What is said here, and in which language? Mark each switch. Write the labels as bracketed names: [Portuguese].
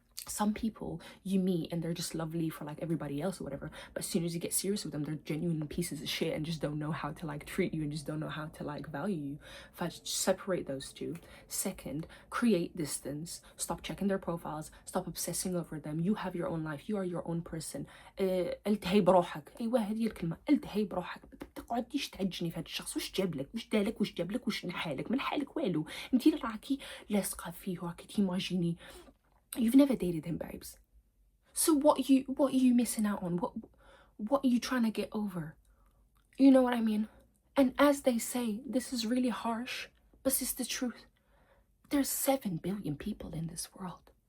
[English] Some people you meet and they're just lovely for like everybody else or whatever, but as soon as you get serious with them, they're genuine pieces of shit and just don't know how to like treat you and just don't know how to like value you. First, separate those two. Second, create distance. Stop checking their profiles, stop obsessing over them. You have your own life, you are your own person. [Arabic] التهي بروحك. ايوه هذه الكلمه، التهي بروحك. ما تقعديش تعجني في هذا الشخص. واش جاب لك، واش دالك، واش جاب لك، واش من حالك، من حالك والو. انتي راكي لاصقه فيه وراكي تيماجيني. [English] You've never dated him, babes. So what are you missing out on? What are you trying to get over? You know what I mean? And as they say, this is really harsh, but it's the truth. There's 7 billion people in this world.